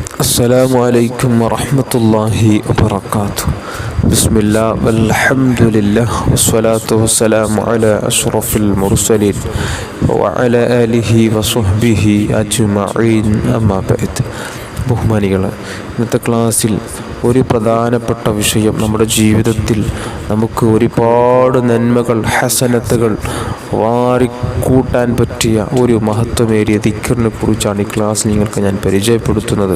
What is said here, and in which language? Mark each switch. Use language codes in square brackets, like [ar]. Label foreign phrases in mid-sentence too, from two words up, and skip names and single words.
[ar] السلام عليكم ورحمة الله وبركاته. بسم الله والحمد لله والصلاة والسلام على أشرف المرسلين وعلى آله وصحبه أجمعين أما بعد. [ml] ബഹുമാനികളെ, ഇന്നത്തെ ക്ലാസ്സിൽ ഒരു പ്രധാനപ്പെട്ട വിഷയം, നമ്മുടെ ജീവിതത്തിൽ നമുക്ക് ഒരുപാട് നന്മകൾ, ഹസനത്തുകൾ വാരിക്കൂട്ടാൻ പറ്റിയ ഒരു മഹത്വമേറിയ ദിക്റിനെ കുറിച്ചാണ് ഈ ക്ലാസ് നിങ്ങൾക്ക് ഞാൻ പരിചയപ്പെടുത്തുന്നത്.